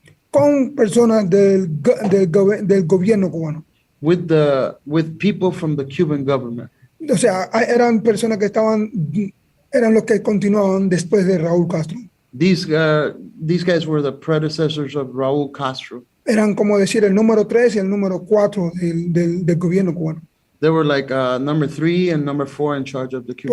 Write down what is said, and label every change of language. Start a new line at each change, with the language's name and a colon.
Spanish: con personas del gobierno cubano.
English: with people from the Cuban government.
Spanish: O sea, eran personas que eran los que continuaban después de Raúl Castro.
English: These guys were the predecessors of Raúl Castro.
Spanish: Eran como decir el número 3 y el número 4 del gobierno cubano.
English: They were like number 3 and number 4 in charge of the Cuban